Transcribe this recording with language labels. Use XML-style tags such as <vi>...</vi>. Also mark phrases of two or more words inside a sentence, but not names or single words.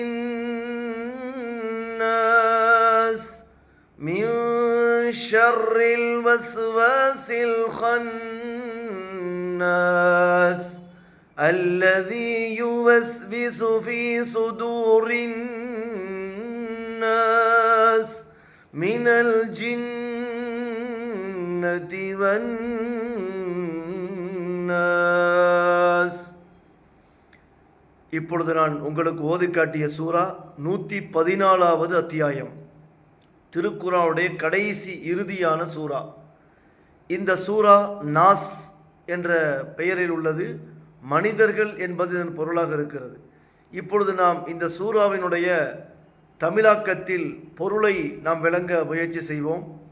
<ar>الناس من شر الوسواس الخناس الذي يوسوس في صدور الناس من الجنة والناس.</ar> <ta>இப்பொழுது நான் உங்களுக்கு ஓதி காட்டிய சூரா 114வது அத்தியாயம், திருக்குர்ஆனுடைய கடைசி இறுதியான சூரா. இந்த சூரா நாஸ் என்ற பெயரில் உள்ளது. மனிதர்கள் என்பது இதன் பொருளாக இருக்கிறது. இப்பொழுது நாம் இந்த சூறாவினுடைய தமிழாக்கத்தில் பொருளை நாம் விளங்க முயற்சி செய்வோம்.</ta>